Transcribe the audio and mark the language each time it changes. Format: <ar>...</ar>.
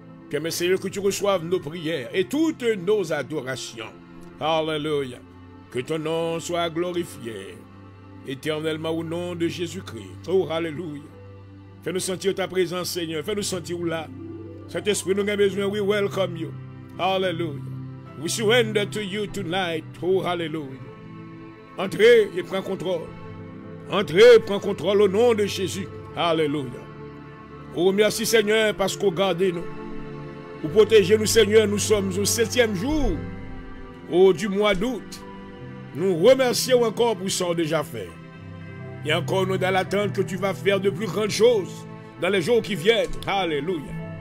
<fr>Que Seigneur, que tu reçoives nos prières et toutes nos adorations. Alléluia. Que ton nom soit glorifié éternellement au nom de Jésus-Christ. Oh, alléluia. Fais-nous sentir ta présence, Seigneur. Fais-nous sentir là. Saint-Esprit, nous avons besoin.</fr> <en>We welcome you. Hallelujah. We surrender to you tonight. Oh, hallelujah.</en> <fr>Entrez et prends contrôle. Entrez et prends contrôle au nom de Jésus. Alléluia. Oh, merci Seigneur parce que vous gardez nous. Vous protégez nous, Seigneur. Nous sommes au 7e jour du mois d'août. Nous remercions encore pour ce qu'on a déjà fait. Et encore nous dans l'attente que tu vas faire de plus grandes choses dans les jours qui viennent. Alléluia.</fr>